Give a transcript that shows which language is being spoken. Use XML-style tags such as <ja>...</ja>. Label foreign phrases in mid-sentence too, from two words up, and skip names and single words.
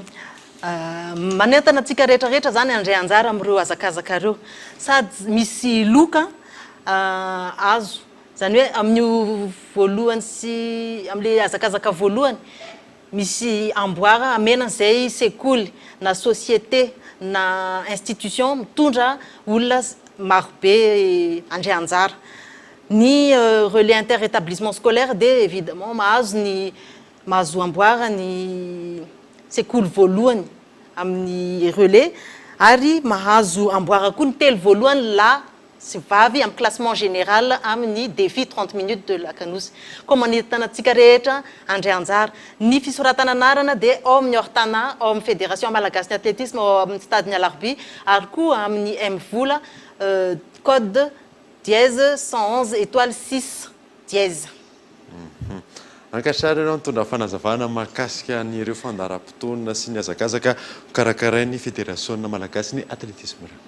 <mg>Manentana antsika rehetrarehetra zany andray anjara amin'ireo azakazaka ireo sady misy loka azo zany hoe amin'ny voalohany sy amin'le azakazaka voalohany misy amboara amena zay sekoly na société na institution mitondra olona marobe andray anjara. Ny</mg> <fr>relais inter-établissement scolaire</fr> <mg>de évidemment mahazo amboara ny sekoly voalohany amin'ny relais ary mahazo amboara koa ny telo voalohany la sy vavy amin'ny</mg> <fr>classement général</fr> <mg>amin'ny défi 30 minutes de la Canouse. Comme manentanantsika rehetra andray anjara ny fisoratana anarana dia ao amin'ny Ortana, ao amin'ny Fédération Malagasy Athlétisme, ao amin'ny Stade Nialarby ary koa amin'ny M-Vola</mg> <fr>code dièse 111 étoile 6 dièse.</fr> <mg>Ankasitrahana ianao mitondra fanazavana mahakasika an'ireo fandaharam-potoana sy ny azakazaka karakarain'ny Fédération Malagasy ny Athlétisme.</mg>